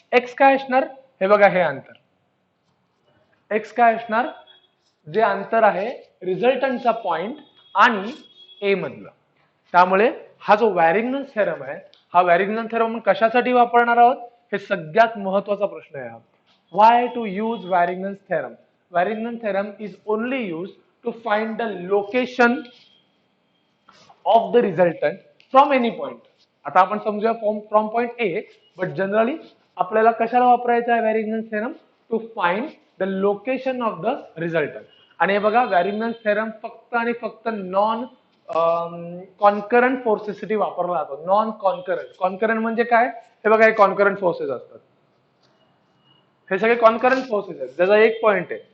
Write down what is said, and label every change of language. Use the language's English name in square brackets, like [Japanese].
[Marathi] X काय असणार, हे बघा हे अंतर, एक्स काय असणार, जे अंतर आहे रिझल्टंटचा पॉइंट आणि ए मधलं. त्यामुळे हा जो वॅरिंग्टन थेरम आहे, हा वॅरिंग्टन थेरम कशासाठी वापरणार आहोत, हे सगळ्यात महत्वाचा प्रश्न आहे. [English] Why to use Warrington theorem? Warrington theorem is only use to find the location of the resultant from any point. [Marathi] आता आपण समजूया [English] from point A, [Marathi] but generally आपल्याला कशाला वापरायचं आहे वॅरिंग्टन theorem? [English] To find the location of the resultant. [Marathi] आणि हे बघा वॅरिंग्टन थेरम फक्त आणि फक्त नॉन कॉन्करंट फोर्सेससाठी वापरला जातो. नॉन कॉन्करंट, कॉन्करंट म्हणजे काय, हे बघा हे कॉन्करंट फोर्सेस असतात, हे सगळे कॉन्करंट फोर्सेस आहेत, ज्याचा एक पॉइंट आहे.